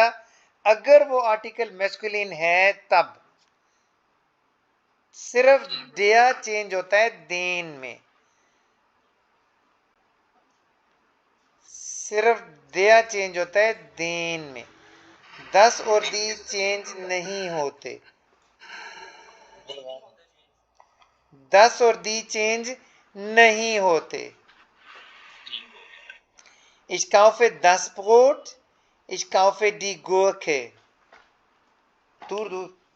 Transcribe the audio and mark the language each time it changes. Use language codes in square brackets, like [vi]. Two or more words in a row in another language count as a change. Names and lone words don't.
[hi] अगर वो आर्टिकल मैस्कुलिन है तब सिर्फ दिया चेंज होता है देन में, सिर्फ दिया चेंज होता है देन में, दस और दी चेंज नहीं होते, दस और दी चेंज नहीं होते। [de] Ich kaufe das Brot, ich kaufe die Gurke। [hi] दूर दूर।